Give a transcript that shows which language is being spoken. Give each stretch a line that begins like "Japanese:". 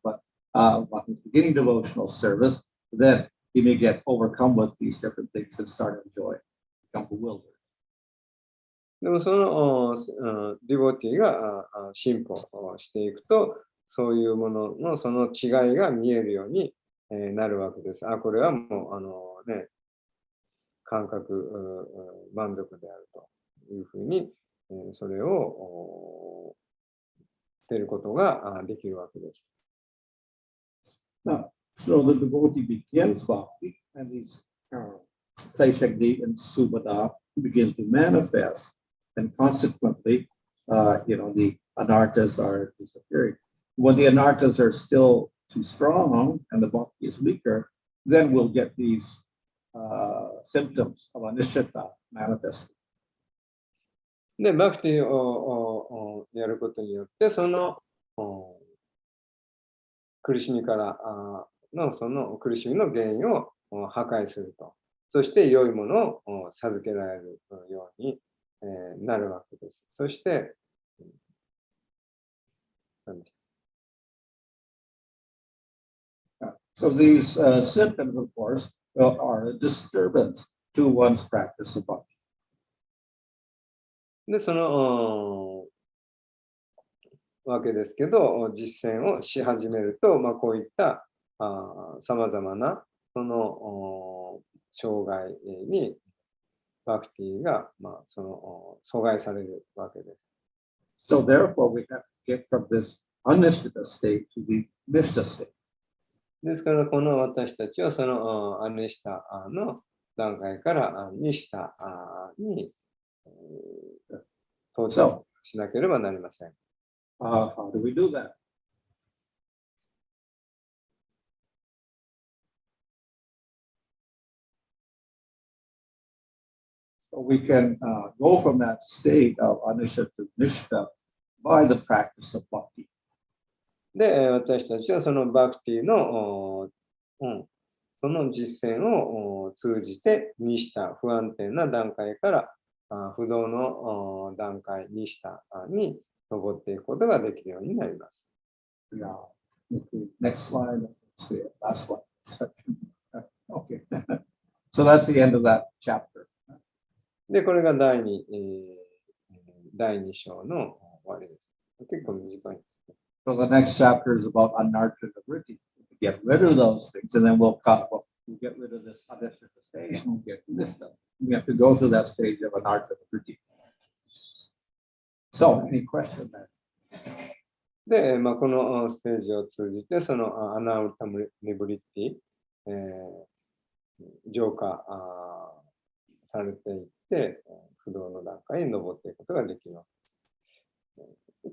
English: But when he's beginning devotional service, then he may get overcome with these different things and start enjoying, become bewildered.
Japanese: でもそのディボティが進歩していくと、そういうもののその違いが見えるようになるわけです。これはもう感覚満足であるというふうに、それを捨てることができるわけです。
English: Now, so the devotee begins bhakti, and these Kleshagni and Subhada begin to manifest, and consequently, the anarthas are disappearing. When the anarthas are still too strong and the bhakti is weaker, then we'll get these symptoms of anishtata manifesting.
Japanese: で、バクティをやることによって、その苦しみからその苦しみの原因を破壊すると。そして良いものを授けられるようになるわけです。そして、何でした
English: So these symptoms, of course, are a disturbance to one's practice of bhakti.
Japanese: で、そのわけですけど、実践をし始めると、こういったさまざまなその障害にバクティが、その阻害されるわけです。
English: So therefore, we have to get from this Anishtita state to the Nishta state.
Japanese: ですから、この私たちはそのアニシタの段階からニシタに到着しなければなりません。
English: How do we do that? So we can go from that state of Anisha to Nishta by the practice of bhakti.
Japanese: で、私たちはそのバクティの、その実践を通じて、ニシタ、不安定な段階から不動の段階、ニシタに登っていくことができるようになります。
English: Now, next slide. Let's see, last one. Okay. So that's the end of that chapter.
Japanese: で、これが第2章の終わりです。結構短い。
English: So the next chapter is about Anartha Vritti. Get rid of those things, and then we'll get rid of this Anishtha stage, and we'll get this stuff. We have to go through that stage of Anartha Vritti. So, any question there?
Japanese: で、このステージを通じて、そのアナウタムリブリティ、浄化されていって、不動の段階に登っていくことができるわけです。